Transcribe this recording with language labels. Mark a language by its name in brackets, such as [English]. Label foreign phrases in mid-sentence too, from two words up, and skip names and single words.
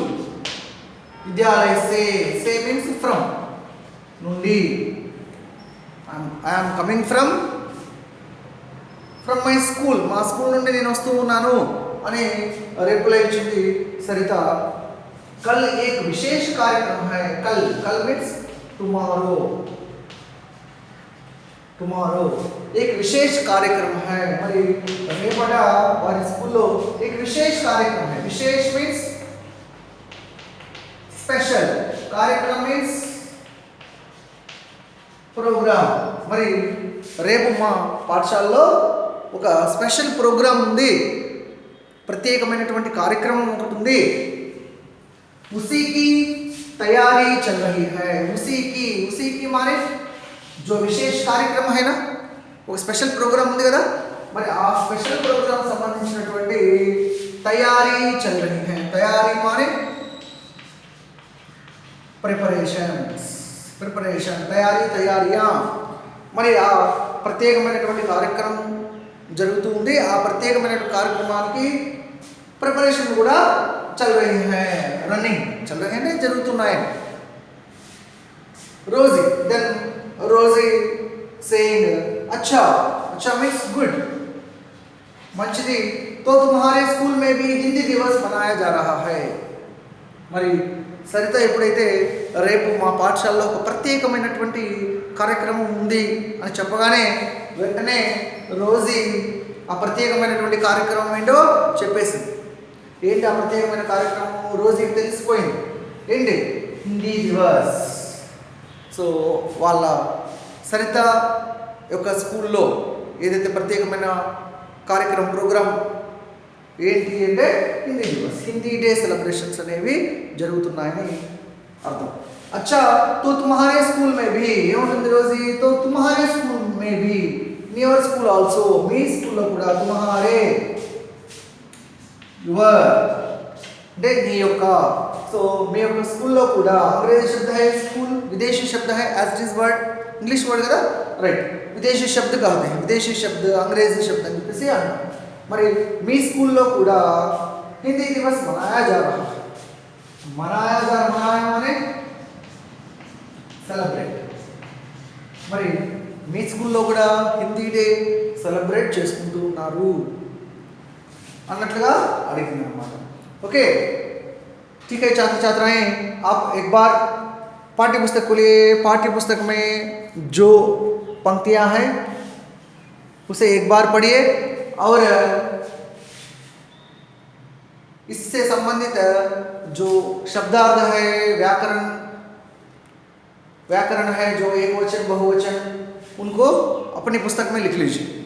[Hindi] विद्यालय से [English] means from, [Hindi] నుండి. [English] I am coming from my school, [Telugu] మా స్కూల్ నుండి నేను వస్తూ ఉన్నాను అని రిప్లై ఇచ్చింది సరిత. [Hindi] कल एक विशेष कार्यक्रम है. [English] कल means tomorrow. [Hindi] टुमारो एक विशेष कार्यक्रम है. [Telugu] మరి రేపట వారి స్కూల్లో [Hindi] एक विशेष कार्यक्रम है. [Telugu] विशेष [English] means special, [Telugu] కార్యక్రమం [English] means program. [Telugu] మరి రేపు మా పాఠశాలలో ఒక [English] special program [Telugu] ఉంది, ప్రత్యేకమైనటువంటి కార్యక్రమం ఒకటి ఉంది. [Hindi] उसी की तैयारी चल रही है. उसी की माने जो विशेष कार्यक्रम है ना, [Telugu] ఒక [English] special program [Telugu] ఉంది కదా, మరి ఆ [English] special program [Telugu] సంబంధించినటువంటి తయారీ [Hindi] चल रही है. तैयारी माने [Telugu] ప్రిపరేషన్, తయారియా. మరి ఆ ప్రత్యేకమైనటువంటి కార్యక్రమం జరుగుతూ ఉంది. ఆ ప్రత్యేకమైన కార్యక్రమానికి ప్రిపరేషన్ కూడా [Hindi] चल रही है. [Telugu] రన్నింగ్ [Hindi] चल रही [Telugu] అంటే జరుగుతున్నాయి. రోజీ, [English] then Rosie saying [Hindi] अच्छा, अच्छा [English] means good, [Telugu] మంచిది. [Hindi] तो तुम्हारे स्कूल में भी हिंदी दिवस मनाया जा रहा है. [Telugu] మరి సరిత ఎప్పుడైతే రేపు మా పాఠశాలలో ఒక ప్రత్యేకమైనటువంటి కార్యక్రమం ఉంది అని చెప్పగానే వెంటనే రోజీ ఆ ప్రత్యేకమైనటువంటి కార్యక్రమం ఏంటో చెప్పేసింది. ఏంటి ఆ ప్రత్యేకమైన కార్యక్రమం? రోజీకి తెలిసిపోయింది. ఏంటి? హిందీ దివస్. సో వాళ్ళ సరిత యొక్క స్కూల్లో ఏదైతే ప్రత్యేకమైన కార్యక్రమం ప్రోగ్రామ్ ఏంటి అంటే హిందీ దివస్, [English] Hindi Day celebrations [Telugu] అనేవి జరుగుతున్నాయని అర్థం. [Hindi] अच्छा, तो तुम्हारे स्कूल में भी ఏముంటుంది రోజీ? तो तुम्हारे स्कूल में भी, [English] in your school also, [Telugu] మీ స్కూల్లో కూడా తుమ్హారే యువర్ అంటే నీ యొక్క. సో మీ యొక్క స్కూల్లో కూడా [Hindi] अंग्रेज़ी शब्द है [Telugu] స్కూల్, [Hindi] विदेशी शब्द है [English] as it is word, English word [Telugu] కదా, రైట్. [Hindi] विदेशी शब्द कहते हैं, विदेशी शब्द अंग्रेज़ी शब्द [Telugu] అని చెప్పేసి అన్నాం. మరి మీ స్కూల్లో కూడా హిందీ దివస్ [Hindi] मनाया जा रहा है. मनाया माने సెలబ్రేట్. [Telugu] మరి మీ స్కూల్లో కూడా [English] Hindi Day celebrate [Telugu] చేసుకుంటూ ఉన్నారు అన్నట్లుగా అడిగింది అన్నమాట. ఓకే, [Hindi] ठीक है छात्र छात्राएं, आप एक बार पाठ्य पुस्तक खोलिए. पाठ्य पुस्तक में जो पंक्तियां हैं उसे एक बार पढ़िए और इससे संबंधित जो शब्दार्थ है, व्याकरण है, जो एक वचन बहुवचन, उनको अपनी पुस्तक में लिख लीजिए.